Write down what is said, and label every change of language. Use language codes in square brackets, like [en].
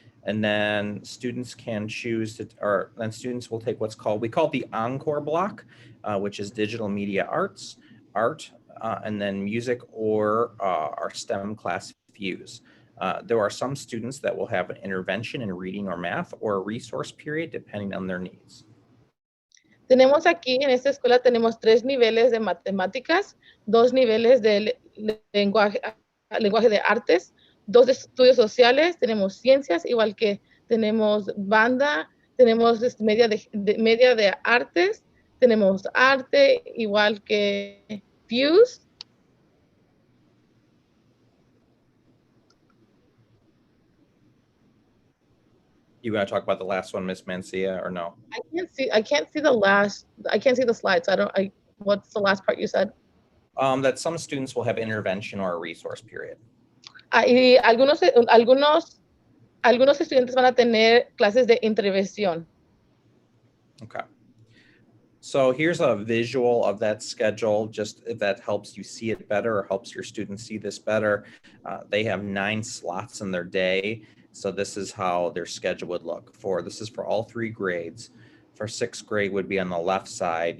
[en] And then students can choose then students will take we call it the encore block, which is digital media arts, art, and then music or our STEM class Fuse. There are some students that will have an intervention in reading or math or a resource period depending on their needs. [es] Tenemos aquí en esta escuela tenemos 3 niveles de matemáticas, 2 niveles de lenguaje, lenguaje de artes, 2 de estudios sociales, tenemos ciencias, igual que tenemos banda, tenemos media de artes, tenemos arte, igual que Fuse. [en] You want to talk about the last one, Miss Mancia, or no? I can't see the slides. What's the last part you said? That some students will have intervention or a resource period. [es] Y algunos estudiantes van a tener clases de intervención. [en] Okay. So here's a visual of that schedule, just if that helps you see it better or helps your students see this better. They have 9 slots in their day. So this is how their schedule would look for. This is for all 3 grades. For 6th grade would be on the left side.